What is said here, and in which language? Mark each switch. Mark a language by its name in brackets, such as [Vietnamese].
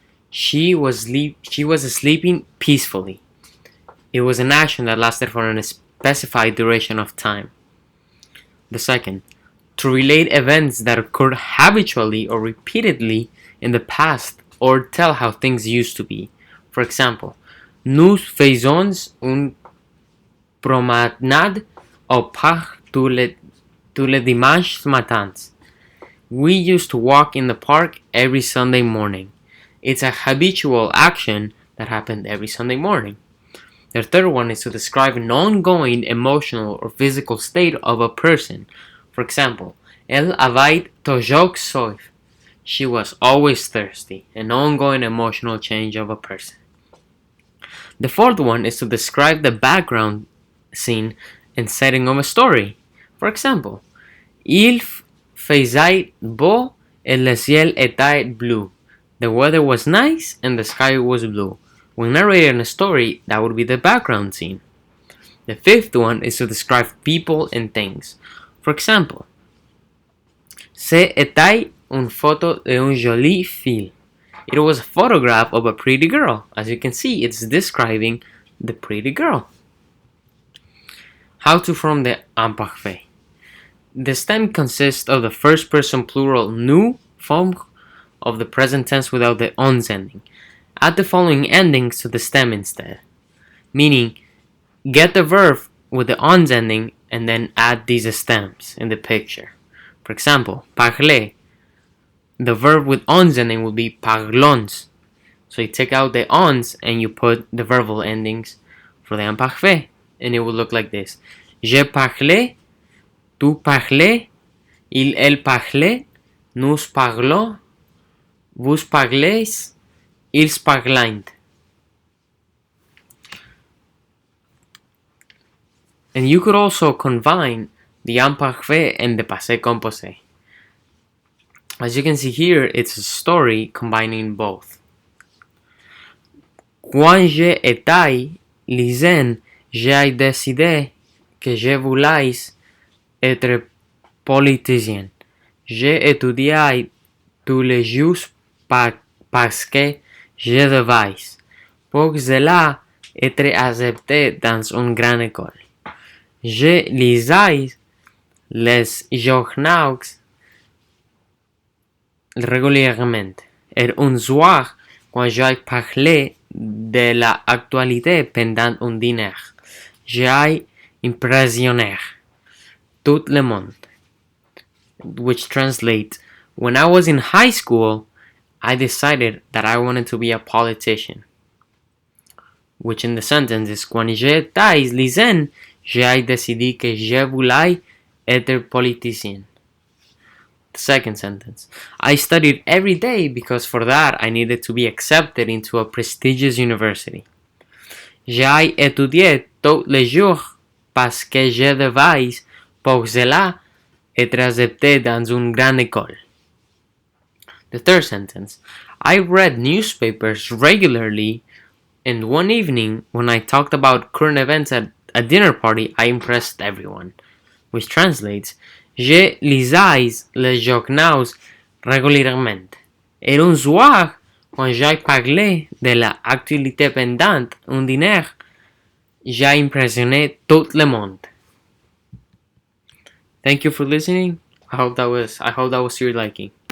[English] She was sleeping peacefully. It was an action that lasted for an specified duration of time. The second, to relate events that occurred habitually or repeatedly in the past or tell how things used to be. [French] For example, nous faisons une promenade au parc tous les dimanches matins. [English] We used to walk in the park every Sunday morning. It's a habitual action that happened every Sunday morning. The third one is to describe an ongoing emotional or physical state of a person. [French] For example, elle avait toujours soif. [English] She was always thirsty, an ongoing emotional change of a person. The fourth one is to describe the background scene and setting of a story. [French] For example, il faisait beau et le ciel était bleu. [English] The weather was nice and the sky was blue. When narrating a story, that would be the background scene. The fifth one is to describe people and things. For example, [French] C'était une photo d'une jolie fille. [English] It was a photograph of a pretty girl. As you can see, it's describing the pretty girl. How to form the imparfait. The stem consists of the first person plural nous form of the present tense without the ons ending. Add the following endings to the stem instead. Meaning, get the verb with the ons ending and then add these stems in the picture. For example, parler. The verb with ons ending will be parlons. So you take out the ons and you put the verbal endings for the imparfait. And it will look like this. [French] Je parlais, tu parlais, elle parlait, nous parlons, vous parlez, ils parlent. [English] And you could also combine the imparfait and the passé composé. As you can see here, it's a story combining both. [French] Quand j'étais lycéen, j'ai décidé que je voulais être politicien. J'ai étudié tous les jours parce que je devais, pour cela, être accepté dans une grande école. Je lisais les journaux régulièrement. Et un soir, quand j'ai parlé de l'actualité pendant un dîner, j'ai impressionné tout le monde. [English] Which translates, when I was in high school, I decided that I wanted to be a politician. Which in the sentence is, [French] quand j'étais lycéen, j'ai décidé que je voulais être politicien. [English] The second sentence. I studied every day because for that I needed to be accepted into a prestigious university. [French] J'ai étudié tous les jours parce que je devais, pour cela, être accepté dans une grande école. [English] The third sentence. I read newspapers regularly, and one evening when I talked about current events at a dinner party, I impressed everyone. Which translates, [French] je lisais les journaux régulièrement. Et un soir, quand j'ai parlé de l'actualité pendant un dîner, j'ai impressionné tout le monde. [English] Thank you for listening. I hope that was to your liking.